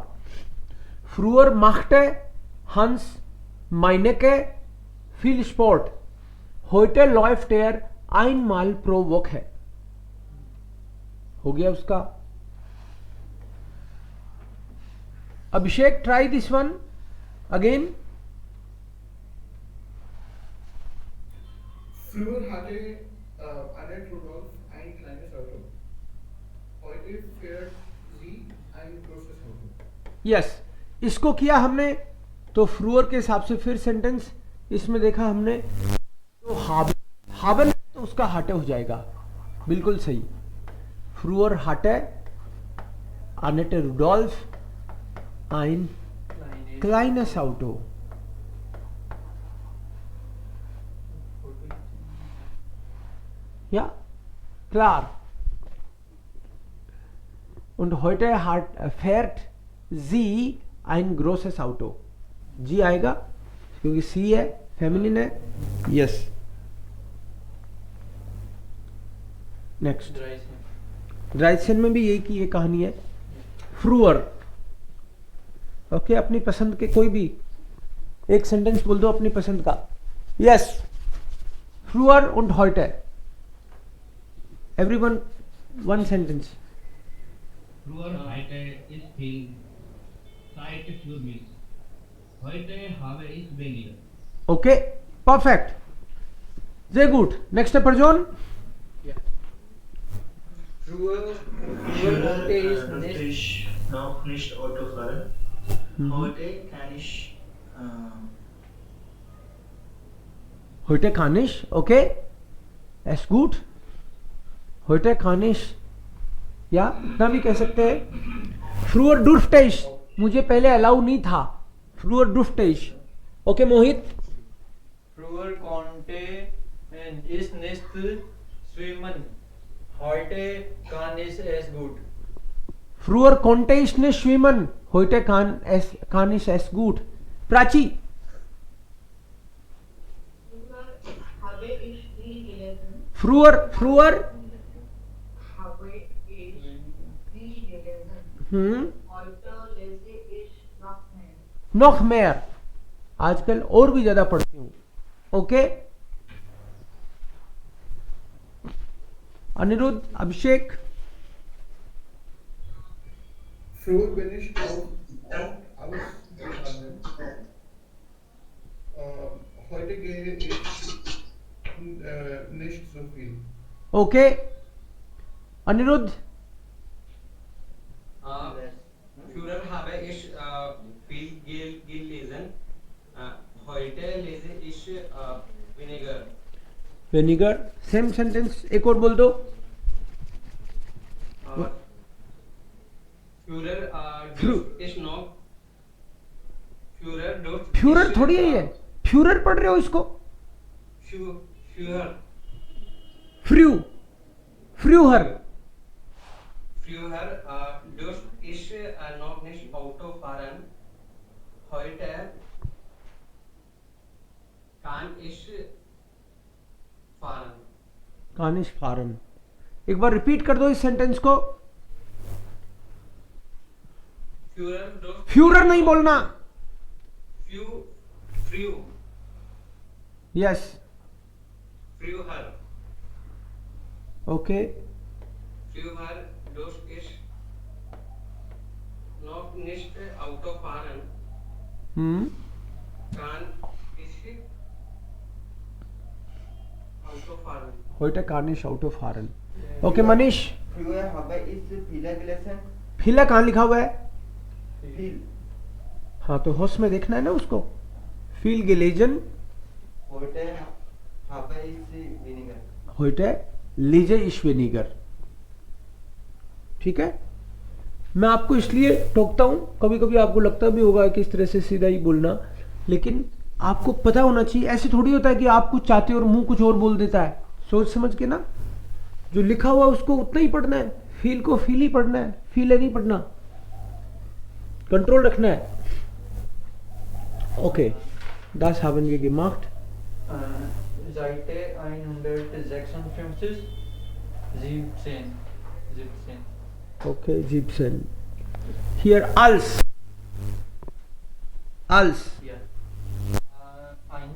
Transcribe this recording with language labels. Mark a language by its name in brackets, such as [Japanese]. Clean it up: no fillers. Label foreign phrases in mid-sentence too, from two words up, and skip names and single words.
[German] Früher machte, Hans Meineke, viel Sport, heute läuft er, einmal pro Woche है। [Hindi] हो गया उसका। [English] अभिषेक, try this one again. [German] Früher hatte Annette Rudolph ein kleines Auto. Heute fährt sie ein großes Auto. [Hindi] यस, इसको किया हमने तो फ्रूअर के हिसाब से फिर सेंटेंस इसमें देखा हमने तो हाबन तो उसका हाटे हो जाएगा, बिल्कुल सही। [German] Früher hatte, Annette Rudolph ein kleines Auto. Ja, klar. Und heute fährt sie ein großes Auto. [Hindi] जी आएगा क्योंकि सी है, फेमिनिन है। यस, नेक्स्ट ड्राइसन में भी यही की ये कहानी है। फ्रूअर, ओके, अपनी पसंद के कोई भी एक सेंटेंस बोल दो अपनी पसंद का। [German] यस, फ्रूअर und heute, [English] everyone one sentence. [German] Früher hatte ich viel Zeit für mich. Heute habe ich weniger. [English] Okay, perfect. [German] Sehr gut. [English] Next person. [German] Früher Früher konnte ich durfte nicht. ich noch nicht Auto fahren. Heute kann ich Heute kann ich, okay, ist gut. Heute kann ich, [Hindi] या इतना भी कह सकते हैं। [German] फ्रूअर durfte ich, [Hindi] मुझे पहले अलाउ नहीं था। [German] Früher durfte ich, [Hindi] ओके मोहित। [German] Früher konnte ich nicht schwimmen. Heute kann ich es gut. फ्रूअर konnte ich nicht schwimmen, heute kann ich es gut। प्राची। Habe ich viel gelesen. फ्रूअर Habe ich viel gelesen. Heute lese ich noch mehr. noch mehr, [Hindi] आजकल और भी ज्यादा पढ़ती हूँ। ओके, अनिरुद्ध, अभिषेक। [German] Früher bin ich auch alles gegangen. Heute gehe ich nicht so viel. ओके, अनिरुद्ध। Früher habe ich viel gelesen. Heute lese ich weniger. [Hindi] विनेगर, सेम सेंटेंस एक और बोल दो। [German] Früher ist noch. Früher dort. [Hindi] फ्यूरर थोड़ी है ये, फ्यूरर पढ़ रहे हो इसको। [German] Früher. फ्रू, फ्रूहर। Früher durfte ich noch nicht Auto fahren. Heute kann ich fahren. kann ich fahren, [Hindi] एक बार रिपीट कर दो इस सेंटेंस को। [German] Führer durch [Hindi] फ्यूरर नहीं बोलना। [German] Früh यस, Früher ओके। Früher durch ist noch nicht Auto fahren kann ich Auto fahren heute kann ich Auto fahren। [Hindi] ओके मनीष, [German] Früher habe ich Fehler gelesen. [Hindi] फीला कहाँ लिखा हुआ है? [German] Viel. [Hindi] हाँ तो होश में देखना है ना उसको। [German] viel gelesen Heute habe ich weniger. heute lese ich weniger. [Hindi] ठीक है, मैं आपको इसलिए टोकता हूं, कभी कभी आपको लगता भी होगा कि इस तरह से सीधा ही बोलना, लेकिन आपको पता होना चाहिए। ऐसे थोड़ी होता है कि आप कुछ चाहते हो और मुंह कुछ और बोल देता है। सोच समझ के ना, जो लिखा हुआ उसको उतना ही पढ़ना है, फील को फील ही पढ़ना है, फील है नहीं पढ़ना, कंट्रोल रखना है। ओके, [German] das haben wir gemacht। Seite 156, 17. Okay, 17. Here als. Als. Ja. Eins.